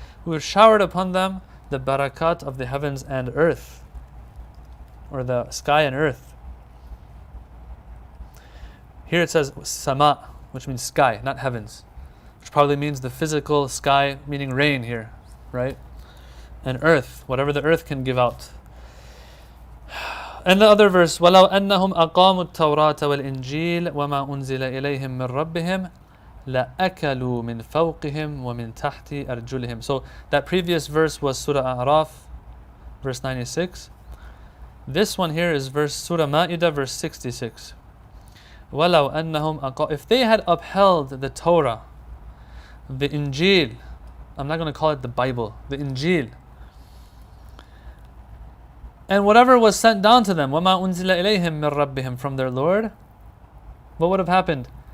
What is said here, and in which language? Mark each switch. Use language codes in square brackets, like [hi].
[en] We would have showered upon them the barakat of the heavens and earth, or the sky and earth. Here it says sama, which means sky, not heavens, which probably means the physical sky, meaning rain here, right? And earth, whatever the earth can give out. And the other verse, [ar] وَلَوْ أَنَّهُمْ أَقَامُوا التَّوْرَاةَ وَالْإِنْجِيلَ وَمَا أُنزِلَ إِلَيْهِمْ مِنْ رَبِّهِمْ لَأَكَلُوا مِنْ فَوْقِهِمْ وَمِنْ تَحْتِ أَرْجُلِهِمْ. [en] So that previous verse was Surah A'raf, verse 96. This one here is Surah Ma'idah, verse 66. [ar] وَلَوْ أَنَّهُمْ [en] If they had upheld the Torah, the Injil, I'm not going to call it the Bible, the Injil, and whatever was sent down to them, [ar] وَمَا أُنزِلَ إِلَيْهِمْ مِنْ رَبِّهِمْ, [en] from their Lord, what would have happened?